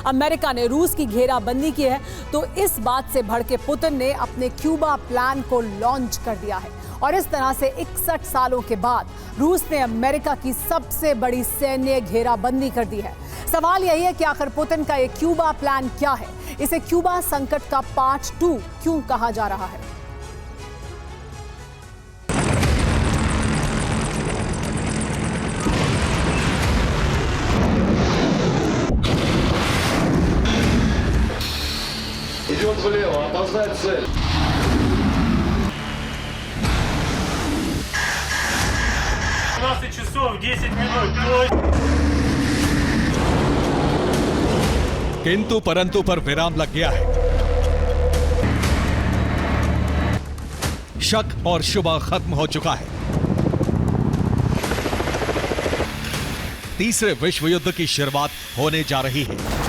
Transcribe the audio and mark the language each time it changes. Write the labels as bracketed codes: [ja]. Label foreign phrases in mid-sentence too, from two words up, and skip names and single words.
[hi] अमेरिका ने रूस की घेराबंदी की है तो इस बात से भड़के पुतिन ने अपने क्यूबा प्लान को लॉन्च कर दिया है। और इस तरह से 61 सालों के बाद रूस ने अमेरिका की सबसे बड़ी सैन्य घेराबंदी कर दी है। सवाल यही है कि आखिर पुतिन का ये क्यूबा प्लान क्या है? इसे क्यूबा संकट का पार्ट 2 क्यों कहा जा रहा है? [ru] Идет влево, опознать цель. часов 10 минут. [hi] किंतु परंतु पर विराम लग गया है। शक और शुबा खत्म हो चुका है। तीसरे विश्व युद्ध की शुरुआत होने जा रही है।